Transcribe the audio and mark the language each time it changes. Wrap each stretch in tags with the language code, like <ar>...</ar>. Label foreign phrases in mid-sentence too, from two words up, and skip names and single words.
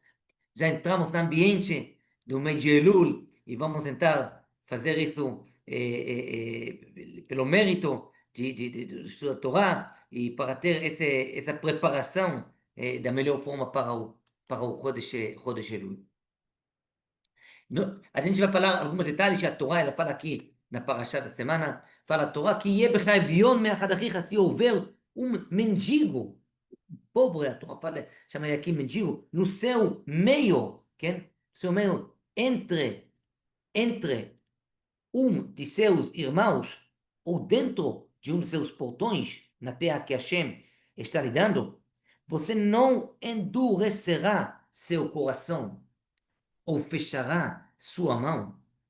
<pt>Já entramos no ambiente do mês de Elul e vamos tentar fazer isso pelo mérito de estudar a Torá e para ter essa preparação da melhor forma para o</pt> <he>Chodesh Elul.</he> <pt>A gente vai falar alguns detalhes que a Torá ela fala aqui na parashá da semana. Fala a Torá que</pt> <he>יהיה בך אביון מאחד אחיך,</he> <pt>se houver mendigo, pobre, a Torá fala, chama ele aqui mendigo, no seu meio, כן? Seu meio, entre de seus irmãos, ou dentro de de seus portões, na terra que Hashem está lhe dando, você não endurecerá seu coração, ou fechará sua mão.</pt>